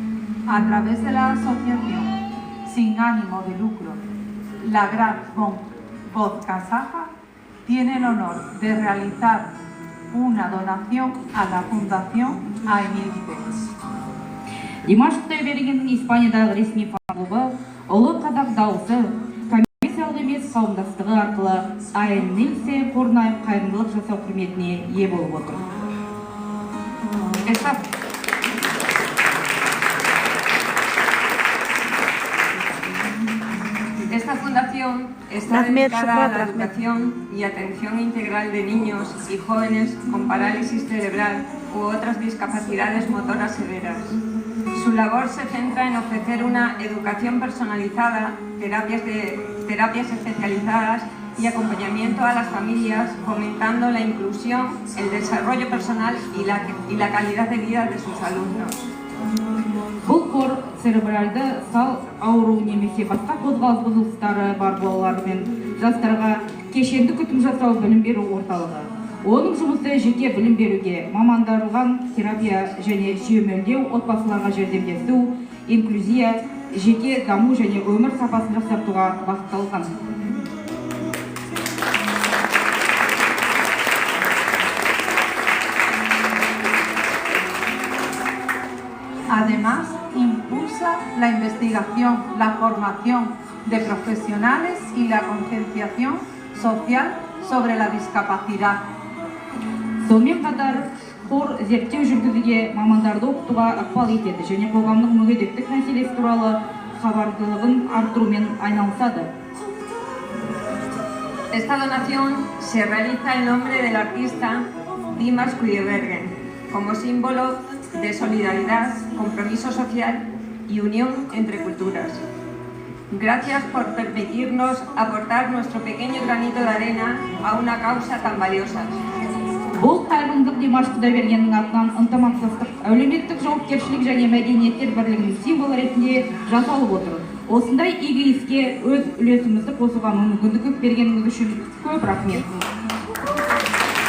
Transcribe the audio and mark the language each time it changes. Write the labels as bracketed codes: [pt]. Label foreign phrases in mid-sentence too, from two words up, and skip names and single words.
[es] a través de la asociación sin ánimo de lucro La Gran Voz Kazaja, tiene el honor de realizar una donación a la Fundación AENILCE. [kk] Димаш Құдайбергеннің Испаниядағы ресми фан-клубы Ұлы Қазақ дауысы коммерциялық емес қауымдастығы арқылы AENILCE қорына қайырымдылық жасау құрметіне ие болып отыр. [es] Esta fundación está dedicada a la educación y atención integral de niños y jóvenes con parálisis cerebral u otras discapacidades motoras severas. Su labor se centra en ofrecer una educación personalizada, terapias especializadas y acompañamiento a las familias, fomentando la inclusión, el desarrollo personal y la calidad de vida de sus alumnos. [kk] Бұл қор церебральды сал ауру немесе басқа қозғалыс бұзылыстары бар балалар мен жастарға кешенді күтім жасау білім беру орталығы. Оның жұмысы жеке білім беруге, мамандырылған терапия және сүйемелдеу, отбасыларға жәрдемдесу, инклюзия, жеке даму және өмір сапасын жақсартуға бағытталған. [es] Además, impulsa la investigación, la formación de profesionales y la concienciación social sobre la discapacidad. [kk] Сонымен қатар, қор зерттеу жүргізуге, мамандарды оқытуға ықпал етеді және қоғамның мүгедектік мәселесі туралы хабардылығын арттырумен айналысады. [es] Esta donación se realiza en nombre del artista Dimas Kudaibergen, como símbolo de solidaridad, compromiso social y unión entre culturas. Gracias por permitirnos aportar nuestro pequeño granito de arena a una causa tan valiosa. [kk] Бұл қайырымдылық Димаш Құдайбергеннің атынан ынтымақтастық, әлеуметтік жауапкершілік және мәдениеттер бірлігінің символы ретінде жасалып отыр. Осындай игі іске өз үлесімізді қосуға мүмкіндік бергеніңіз үшін көп рахмет.